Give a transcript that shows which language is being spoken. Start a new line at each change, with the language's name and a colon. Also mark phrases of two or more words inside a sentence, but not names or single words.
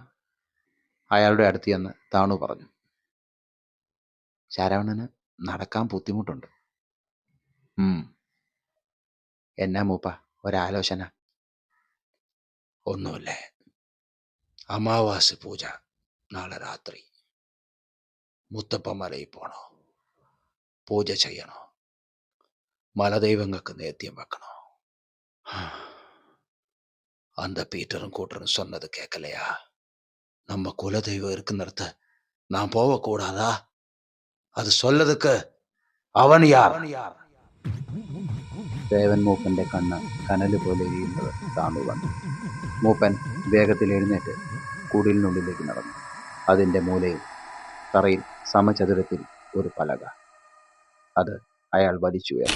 Malayalam: അയാളുടെ അടുത്ത് ചെന്ന് താണു പറഞ്ഞു. ശരവണന് നടക്കാൻ ബുദ്ധിമുട്ടുണ്ട്. എന്നാ മൂപ്പ ഒരാലോചന? ഒന്നുമില്ലേ. അമാവാസി പൂജ നാളെ രാത്രി. മുത്തപ്പൻ മലയിൽ പോണോ? പൂജ ചെയ്യണോ?
Tamil: மலதெய்வங்களுக்கு நேத்தியம் வைக்கணும். அந்த பீட்டரும் கூட்டரும் சொன்னது கேட்கலையா? நம்ம குலதெய்வம் இருக்குന്നിടത്ത് நான் போகக்கூடாதா? அது சொல்லதுக்கு அவன் யார்?
Malayalam: ദേവൻ മൂപ്പന്റെ കണ്ണ് കനല് പോലെ എരിയുന്നത് താണു കണ്ടു. മൂപ്പൻ വേഗത്തിൽ എഴുന്നേറ്റ് കുടിലിനുള്ളിലേക്ക് നടന്നു. അതിൻ്റെ മൂലയിൽ തറയിൽ സമചതുരത്തിൽ ഒരു പലക. അത് അയാൾ വലിച്ചുയർത്തി.